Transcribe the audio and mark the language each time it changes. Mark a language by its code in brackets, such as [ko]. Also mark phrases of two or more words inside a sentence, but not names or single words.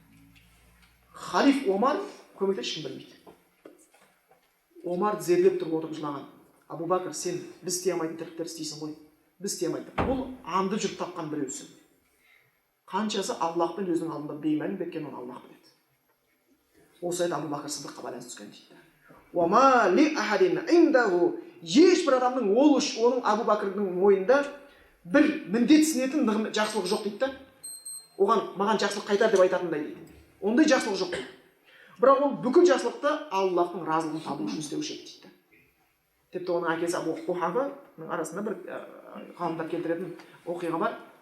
[kk] Халиф Омар көмектес ешкім білмейді. Омар тізерлеп тұрып отырып жылаған. Абу Бакр, сен біз істей алмайтын тірліктер істейсің ғой. Біз істей алмайтын. Бұл аңдып жүріп тапқан біреусің. Қаншасы Аллахпен өзінің алдында беймәлім кеткен, оны Аллах біледі. Осы айда Абу Бакр Сыддыққа байланысты түскен дейді. [ar] وما لأحد عنده, [kk] ешбір адамның оның Абу Бакрдың мойнында бір міндетсінетін жақсылық жоқ дейді. Оған маған жақсылық қайтар деп айтатындай дейді. Ондай жақсылық жоқ дейді. Бірақ ол бүкіл жақсылықты Аллахтың разылығын табу үшін істеуші еді дейді. Тіпті оның әкесі Абу Құхафаның арасында бір ғалымдар келтіретін оқиға бар.